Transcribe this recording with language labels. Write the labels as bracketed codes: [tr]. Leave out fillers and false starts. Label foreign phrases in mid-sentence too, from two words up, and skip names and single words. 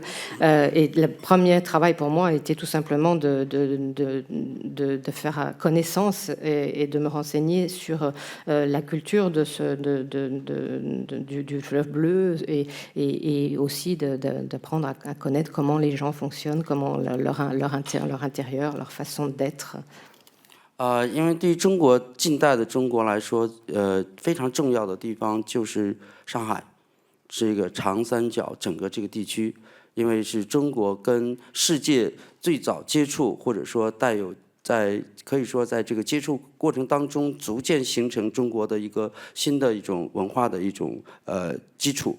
[fr] Et le premier travail pour moi était tout simplement de faire connaissance et de me renseigner sur la culture du fleuve bleu et aussi d'apprendre à connaître comment les gens fonctionnent, comment leur intérieur, leur façon d'être. [zh] 因为对于近代的中国来说，非常重要的地方就是上海，这个长三角整个这个地区，因为是中国跟世界最早接触，或者说可以说在这个接触过程当中，逐渐形成中国的一个新的一种文化的一种基础。